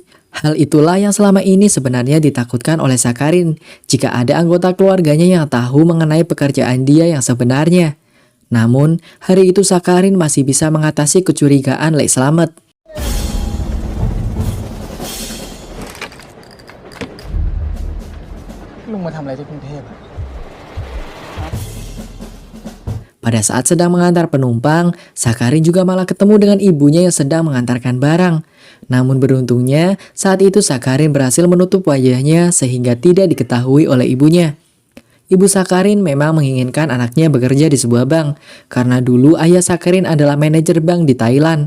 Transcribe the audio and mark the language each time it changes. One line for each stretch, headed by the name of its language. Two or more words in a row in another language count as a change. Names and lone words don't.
Indonesian: Hal itulah yang selama ini sebenarnya ditakutkan oleh Sakarin, jika ada anggota keluarganya yang tahu mengenai pekerjaan dia yang sebenarnya. Namun, hari itu Sakarin masih bisa mengatasi kecurigaan Lek Slamet.
Thai: Lu มาทำอะไรที่กรุงเทพอ่ะ
Indonesian: Pada saat sedang mengantar penumpang, Sakarin juga malah ketemu dengan ibunya yang sedang mengantarkan barang. Namun beruntungnya, saat itu Sakarin berhasil menutup wajahnya sehingga tidak diketahui oleh ibunya. Ibu Sakarin memang menginginkan anaknya bekerja di sebuah bank, karena dulu ayah Sakarin adalah manajer bank di Thailand.